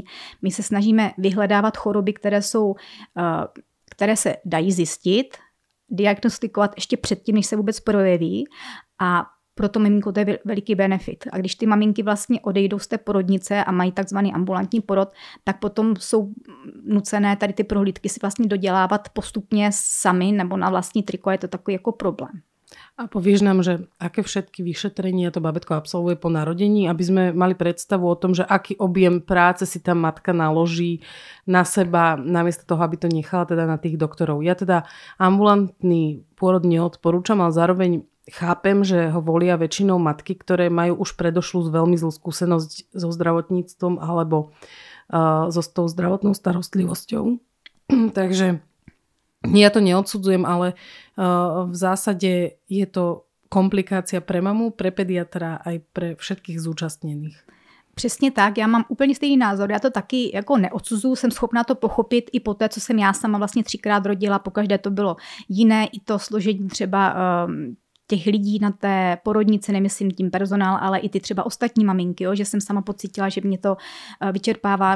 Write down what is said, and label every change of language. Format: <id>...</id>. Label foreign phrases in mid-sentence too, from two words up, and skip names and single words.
<cs>My se snažíme vyhledávat choroby, které se dají zjistit, diagnostikovat ještě předtím, než se vůbec projeví a pro to miminko to je veliký benefit. A když ty maminky vlastně odejdou z té porodnice a mají takzvaný ambulantní porod, tak potom jsou nucené tady ty prohlídky si vlastně dodělávat postupně sami nebo na vlastní triko, je to takový jako problém.</cs> <sk>A povieš nám, že aké všetky vyšetrenia to babetko absolvuje po narodení, aby sme mali predstavu o tom, že aký objem práce si tá matka naloží na seba, namiesto toho, aby to nechala teda na tých doktorov. Ja teda ambulantný pôrod neodporúčam, ale zároveň chápem, že ho volia väčšinou matky, ktoré majú už predošlú veľmi zlú skúsenosť so zdravotníctvom alebo so tou zdravotnou starostlivosťou. Takže ja to neodsudzujem, ale v zásade je to komplikácia pre mamu, pre pediatra aj pre všetkých zúčastněných.</sk> <cs>Přesně tak, já mám úplně stejný názor, já to taky jako neodsuzuju, jsem schopná to pochopit i po té, co jsem já sama vlastně 3krát rodila, pokaždé to bylo jiné, i to složení třeba těch lidí na té porodnici, nemyslím tím personál, ale i ty třeba ostatní maminky, jo, že jsem sama pocítila, že mě to vyčerpává.</cs>